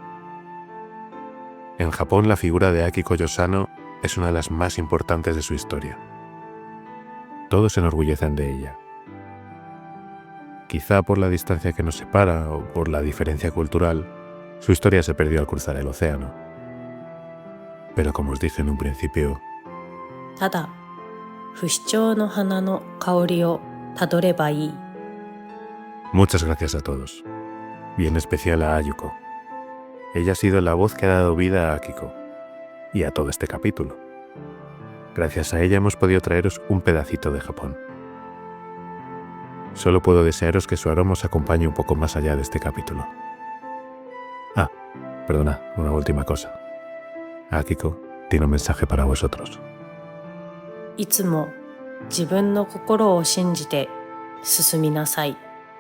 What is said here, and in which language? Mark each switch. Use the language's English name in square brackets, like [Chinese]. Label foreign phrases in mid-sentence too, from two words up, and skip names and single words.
[Spanish] En Japón, la figura de Akiko Yosano es una de las más importantes de su historia. Todos se enorgullecen de ella. Quizá por la distancia que nos separa o por la diferencia cultural, su historia se perdió al cruzar el océano. Pero como os dije en un principio, [Japanese] ただ、不死鳥の花の香りをたどればいい。 [Spanish] muchas gracias a todos, y en especial a Ayuko. Ella ha sido la voz que ha dado vida a Akiko y a todo este capítulo. Gracias a ella hemos podido traeros un pedacito de Japón. Solo puedo desearos que su aroma os acompañe un poco más allá de este capítulo. Perdona, una última cosa. Akiko tiene un mensaje para vosotros. [Japanese] いつも自分の心を信じて進みなさい。